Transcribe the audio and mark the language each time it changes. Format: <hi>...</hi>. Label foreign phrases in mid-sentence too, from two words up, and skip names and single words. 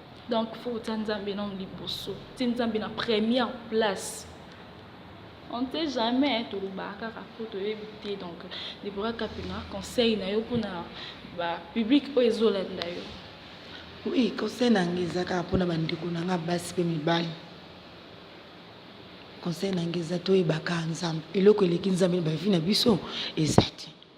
<fr>Donc, faut que</fr> <ln>Nzambe non liboso. Ti Nzambe na</ln> <fr>première place. On ne sait jamais, hein,</fr> <ln>tolobaka kaka po toyebi te. Donc, deborah kapena conseil na yo mpona ba public oyo ezolanda yo. Oui, conseil na ngai eza kaka mpona bandeko na nga basi mpe mibali. Conseil na ngai eza toyebaka Nzambe. Eloko eleki Nzambe na bavi na biso, eza te.</ln>